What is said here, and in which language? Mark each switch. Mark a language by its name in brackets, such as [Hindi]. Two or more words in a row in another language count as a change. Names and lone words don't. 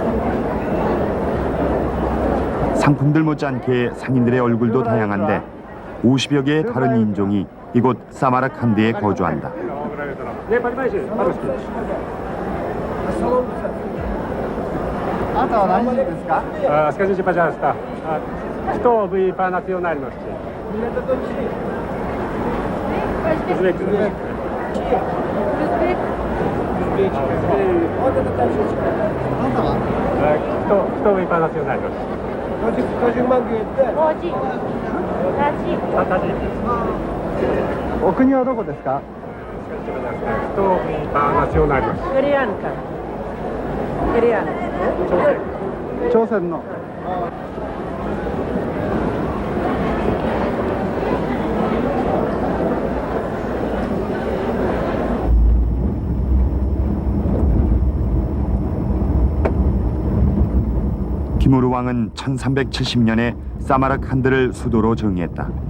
[Korean] 상품들 못지않게 상인들의 얼굴도 다양한데 50여 개의 다른 인종이 이곳 사마르칸드에 거주한다. [Russian] Скажите, пожалуйста, кто вы по национальности? Узбек. Кто вы по национальности? Таджик. [Japanese] お国はどこですか？ [Russian] Скажите, пожалуйста, кто вы по национальности? Кореянка. Кореянка. [Korean] Чосек. [Japanese] 朝鮮の。 [Korean] 티무르 왕은 1370년에 사마르칸드를 수도로 정했다.